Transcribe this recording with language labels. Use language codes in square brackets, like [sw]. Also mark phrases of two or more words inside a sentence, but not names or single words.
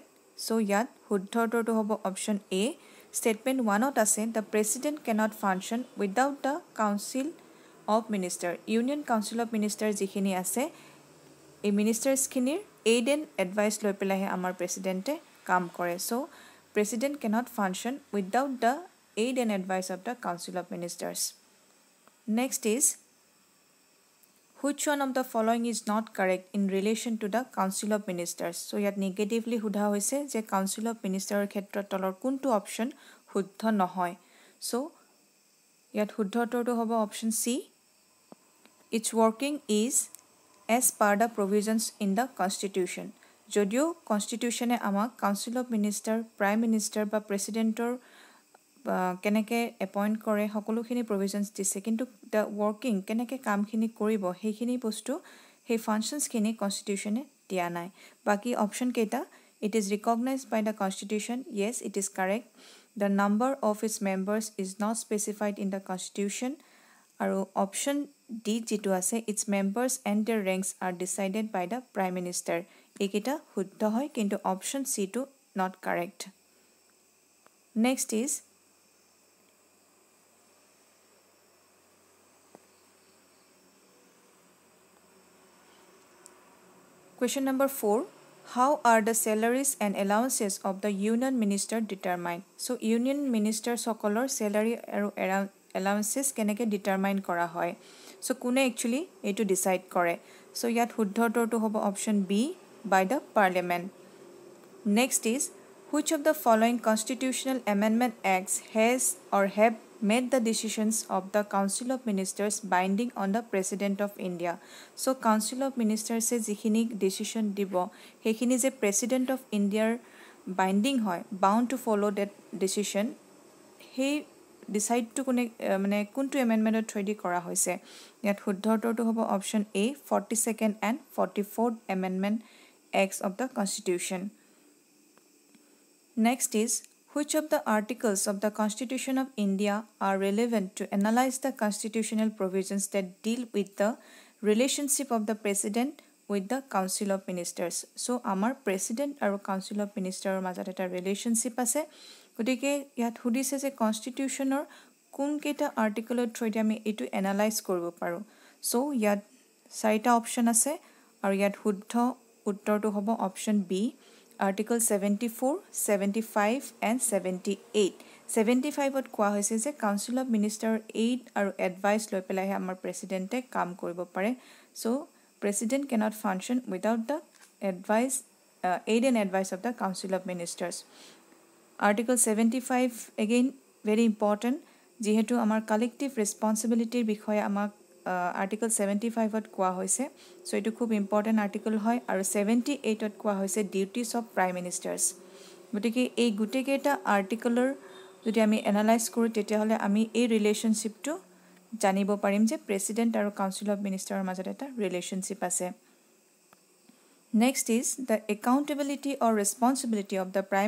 [as] চ' ইয়াত শুদ্ধ উত্তৰটো হ'ব অপশ্যন এ। ষ্টেটমেণ্ট 1ত আছে [en] the President cannot function without the Council of Minister. Union Council of Minister [as] যিখিনি আছে এই মিনিষ্টাৰ্ছখিনিৰ [en] aid and advice [as] লৈ পেলাইহে আমাৰ প্ৰেচিডেণ্টে কাম কৰে। [en] so President cannot function without the aid and advice of the Council of Ministers. Next is, which one of the following is not correct in relation to the Council of Ministers? [as] So ইয়াত negatively সোধা হৈছে যে [en] Council of Ministers [as] ক্ষেত্ৰত তলৰ কোনটো অপশ্যন শুদ্ধ নহয়। So ইয়াত শুদ্ধ উত্তৰটো হ'ব অপশ্যন চি। [en] Its working is as per the provisions in the Constitution. [as] যদিও কনষ্টিটিউশ্যনে আমাক [en] Council of Minister, Prime Minister [as] বা প্ৰেচিডেণ্টৰ কেনেকৈ এপইণ্ট কৰে সকলোখিনি প্ৰভিজনছ দিছে, কিন্তু [en] the working [as] কেনেকৈ কামখিনি কৰিব সেইখিনি বস্তু সেই ফাংচনছখিনি কনষ্টিটিউশ্যনে দিয়া নাই। বাকী অপশ্যন কেইটা, [en] it is recognized by the Constitution, yes it is correct. the number of its members is not specified in the Constitution. [as] আৰু অপশ্যন ডি যিটো আছে, [en] its members and their ranks are decided by the Prime Minister. [as] এইকেইটা শুদ্ধ হয়, কিন্তু অপশ্যন চিটো [en] not correct. next is, question number 4, how are the salaries and allowances of the union minister determined? [as] So [en] union minister [as] সকলৰ salary আৰু allowances কেনেকৈ determine কৰা হয়। So কোনে actually এইটো decide কৰে। So ইয়াত শুদ্ধ উত্তৰটো হ'ব [en] option B, by the parliament. Next is, which of the following constitutional amendment acts has or have made the decisions of the Council of Ministers binding on the President of India? So Council of Ministers যিখিনি decision [as] দিব সেইখিনি যে [en] President of India binding হয়, bound to follow that decision, [as] সেই ডিচাইডটো কোনে মানে কোনটো এমেণ্ডমেণ্টৰ থ্ৰুদি কৰা হৈছে। ইয়াত শুদ্ধ উত্তৰটো হ'ব অপশ্যন এ, [en] 42nd and 44th Amendment Acts of the Constitution. Next is, which of the articles of the Constitution of India are relevant to analyze the constitutional provisions that deal with the relationship of the President with the Council of Ministers? [as] So আমাৰ President আৰু [en] Council of Ministers [as] মাজত এটা ৰিলেশ্যনশ্বিপ আছে। গতিকে ইয়াত সুধিছে যে কনষ্টিটিউশ্যনৰ কোনকেইটা আৰ্টিকলৰ থ্ৰুদি আমি এইটো এনালাইজ কৰিব পাৰোঁ। চ' ইয়াত 4টা অপশ্যন আছে আৰু ইয়াত শুদ্ধ উত্তৰটো হ'ব অপশ্যন বি, আৰ্টিকল 74, 75 and 78. 75ত কোৱা হৈছে যে [en] Council of Minister [as] এইড আৰু এডভাইচ লৈ পেলাইহে আমাৰ প্ৰেচিডেণ্টে কাম কৰিব পাৰে। [en] so President cannot function without the advice aid and advice of the Council of Ministers. Article 75 again very important, [as] যিহেতু আমাৰ [en] collective responsibility [as] বিষয়ে আমাক আৰ্টিকল 75ত কোৱা হৈছে। চ' এইটো খুব ইম্পৰ্টেণ্ট আৰ্টিকল হয়। আৰু 78ত কোৱা হৈছে [en] duties of Prime Ministers. [as] গতিকে এই গোটেইকেইটা আৰ্টিকলৰ যদি আমি এনালাইজ কৰোঁ তেতিয়াহ'লে আমি এই ৰিলেশ্যনশ্বিপটো জানিব পাৰিম যে প্ৰেচিডেণ্ট আৰু [en] Council of Minister [as] মাজত এটা ৰিলেশ্যনশ্বিপ আছে [en] next is the accountability or responsibility of the Prime